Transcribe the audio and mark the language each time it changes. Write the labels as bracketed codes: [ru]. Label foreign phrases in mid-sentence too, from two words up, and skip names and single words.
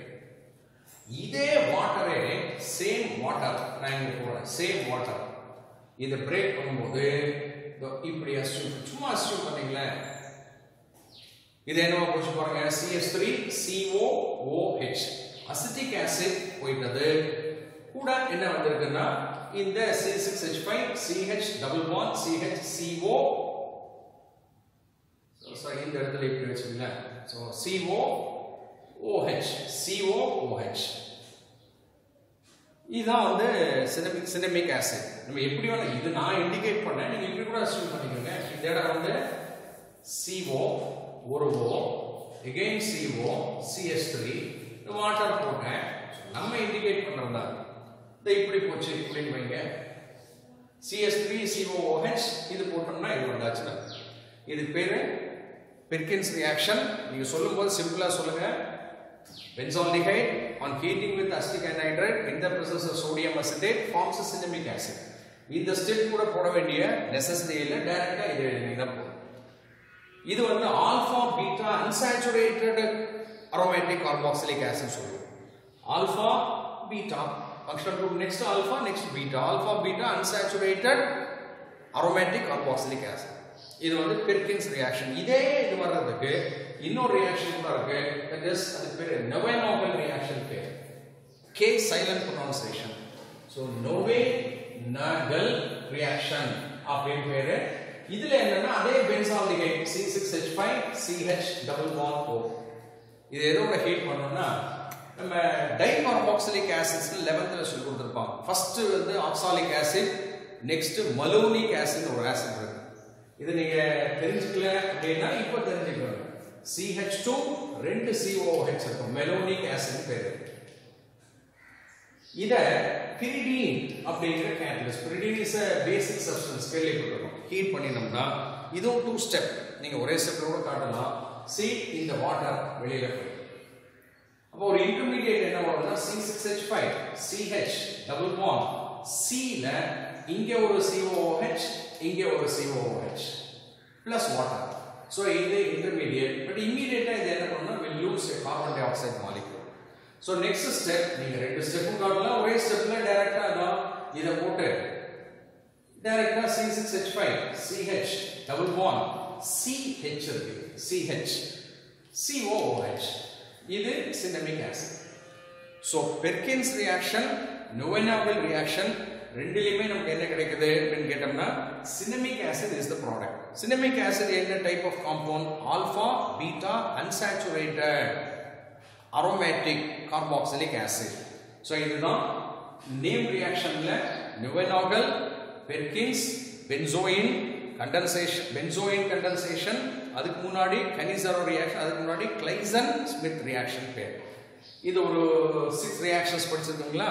[ta] இதே வாட்டரே [en] same water [ta] நான் இங்க போறேன் [en] same water [ta] இத பிரேக் பண்ணும்போது இப்படி சும்மா அஸ்யூம் பண்ணீங்களே இது என்னவா போச்சு பாருங்க CH3COOH [en] acetic acid [ta] போயிட்டது கூட என்ன வந்திருக்குன்னா இந்த C6H5 CH [en] double bond [ta] CHCO sorry இந்த இடத்துல இப்படி வெச்சுங்களா சோ COOH இதான் வந்து [en] cinnamic acid. [ta] நம்ம எப்படி வேணா இது நான் இண்டிகேட் பண்ணேன், நீங்க இப்படி கூட அஸ்யூம் பண்ணிக்கோங்க. இந்த இடம் வந்து CO ஒரு O again CO CH3 வாட்டர் போட்டேன். நம்ம இண்டிகேட் பண்றதா இத இப்படி போச்சு இப்படின்னு வைங்க. CH3COOH இது போட்டோம்னா இது வந்தாச்சுனா இது பேரு Perkins reaction. நீங்க சொல்லும்போது சிம்பிளா சொல்லுங்க. [en] Benzaldehyde on heating with acetic anhydride in the presence of sodium acetate forms a cinnamic acid. [ta] இந்த ஸ்டெப் கூட போட வேண்டிய நெசசிட்டி இல்ல, டைரக்டா இது எழுதினா போதும். இது வந்து [en] alpha beta unsaturated aromatic carboxylic acid [ta] சொல்லுவோம். [en] alpha beta functional group next alpha next beta alpha beta unsaturated aromatic carboxylic acid. [ta] இது வந்து Perkins reaction. இதே இது வர்றதுக்கு இன்னொரு ரியாக்ஷன் கூட இருக்கு. [en] that is [ta] அது பேரு Newenagel reaction பேரு. [en] K silent pronunciation. [ta] so Newenagel reaction அப்படினு பேரு. இதுல என்னன்னா அதே benzaldehyde C6H5 CH [en] double bond [ta] O இது எதோட ஹீட் பண்ணோம்னா நம்ம [en] dicarboxylic acids [ta] 11th சொல்லி கொடுத்திருப்பாங்க. ஃபர்ஸ்ட் வந்து [en] oxalic acid, next malonic acid [ta] ஒரு ஆசிட் இருக்கு. இது நீங்க தெரிஞ்சுக்கல அப்படின்னா இப்ப தெரிஞ்சுக்கணும். CH2 ரெண்டு COOH இருக்கும், [en] malonic acid [ta] பேரு. இத pyridine அப்படிங்கிற கேட்டலிஸ்ட். [en] pyridine is a basic substance [ta] கேள்விப்பட்டிருக்கோம். ஹீட் பண்ணினோம்னா இதுவும் 2 ஸ்டெப். நீங்க ஒரே ஸ்டெப்ல கூட காட்டலாம். C இந்த வாட்டர் வெளியில போய் அப்போ ஒரு இன்டர்மீடியேட் என்ன வரும்னா C6H5 CH [en] double bond [ta] C ல இங்க ஒரு COOH இங்க ஒரு COOH [en] plus water. [ta] so இது இன்டர்மீடியேட். பட் இமிடியேட்டா இது என்ன பண்ணும்னா [en] will lose a carbon dioxide molecule. so next step [ta] நீங்க ரெண்டு ஸ்டெப்பும் காட்டலாம். ஒரே ஸ்டெப்ல டைரக்டா அதான் இத போட்டு டைரக்டா C6H5 CH [en] double bond [ta] CH இருக்கு CH COOH இது [en] cinnamic acid. [ta] so Perkins reaction Newenagel reaction ரெண்டிலுமே நமக்கு என்ன கிடைக்குது அப்படினு கேட்டோம்னா [en] cinnamic acid is the product. cinnamic acid [ta] என்ன [en] type of compound? alpha beta unsaturated aromatic carboxylic acid. [ta] So இதுதான் [en] name reaction [ta] நியூவெனாகல், பெர்கின்ஸ், பென்சோயின் கண்டென்சேஷன், அதுக்கு முன்னாடி கனிசரோ ரியாக்ஷன், அதுக்கு முன்னாடி கிளைசன் ஸ்மித் ரியாக்ஷன் பேர். இது ஒரு 6 ரியாக்ஷன்ஸ் படிச்சிருக்கீங்களா?